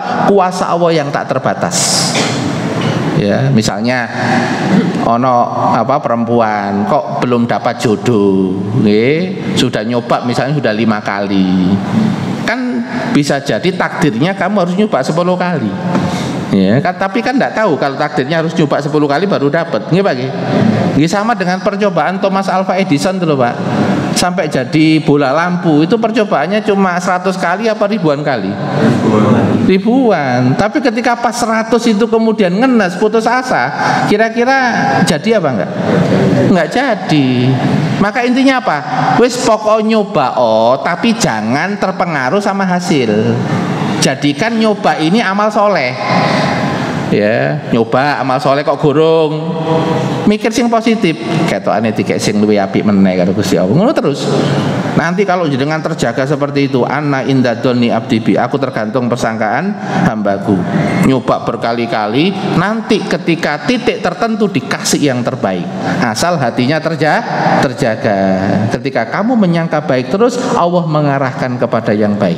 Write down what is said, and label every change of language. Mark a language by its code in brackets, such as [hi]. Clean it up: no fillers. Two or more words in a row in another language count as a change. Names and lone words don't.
[id] Kuasa Allah yang tak terbatas. Ya, misalnya perempuan kok belum dapat jodoh, sudah nyoba misalnya sudah 5 kali. Kan bisa jadi takdirnya kamu harus nyoba 10 kali. Ya, kan, tapi kan tidak tahu kalau takdirnya harus coba 10 kali baru dapat. [jv] Nggih Pak nggih. [id] Nggih sama dengan percobaan Thomas Alva Edison dulu Pak. Sampai jadi bola lampu itu percobaannya cuma 100 kali apa ribuan kali? Ribuan. Tapi ketika pas 100 itu kemudian ngenes, putus asa, kira-kira jadi apa enggak? Enggak jadi. Maka intinya apa? [jv] Wis pokok nyoba [id] tapi jangan terpengaruh sama hasil. Jadikan nyoba ini amal soleh. Ya, [jv] nyoba amal soleh kok gorong, mikir sing positif, ketokane dikek sing luwih apik meneh karo Gusti Allah. Ngono terus. [id] Nanti kalau dengan terjaga seperti itu, [ar] أنا عند ظن عبدي بي, [id] aku tergantung persangkaan hambaku. Nyoba berkali-kali, nanti ketika titik tertentu dikasih yang terbaik. Asal hatinya terjaga. Ketika kamu menyangka baik terus, Allah mengarahkan kepada yang baik.